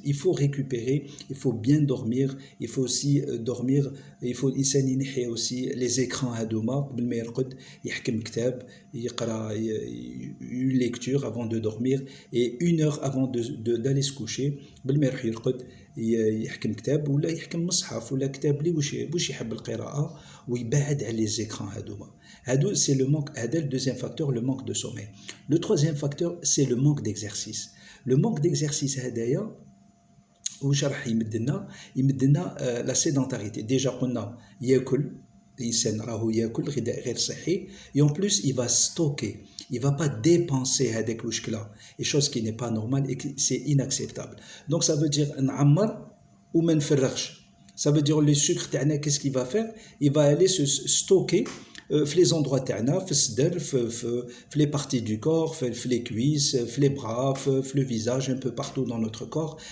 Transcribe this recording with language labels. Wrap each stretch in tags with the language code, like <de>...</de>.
<fr>Il faut récupérer, il faut bien dormir, il faut aussi dormir, il faut</fr> <ar>الإنسان ينحي</ar> <fr>aussi les écrans</fr> <ar>هذوما قبل ما يرقد، يحكم كتاب، يقرأ</ar> <fr>une lecture avant de dormir et 1 heure avant d'aller se coucher</fr> <ar>قبل ما يروح يرقد يحكم كتاب ولا يحكم مصحف ولا كتاب اللي واش يحب القراءة ويبعد على</ar> <fr>les écrans</fr> <ar>هادو.</ar> <fr>C'est le manque.</fr> <ar>هذا</ar> <fr>le deuxième facteur, le manque de sommeil. Le troisième facteur, c'est le manque d'exercice. Le manque d'exercice</fr> <ar>هدايا واش راح يمدلنا</ar> <fr>لا سيدنتاريتي.</fr> <ar>ديجا قلنا ياكل الانسان راهو ياكل غذاء غير صحي،</ar> <fr>et en plus il va stocker, il va pas dépenser</fr> <ar>هذاك الوشكله،</ar> <fr>et chose qui n'est pas normale et c'est inacceptable. Donc ça veut dire</fr> <ar>نعمر وما نفرغش.</ar> <fr>Ça veut dire le sucre</fr> <ar>تاعنا</ar> <fr>qu'est-ce qu'il va faire, il va aller se stocker في les endroits</fr> <ar>تاعنا، في الصدر، في</ar> <fr>les parties du corps، في les cuisses، في les bras، في le visage, un peu partout dans notre corps.</fr>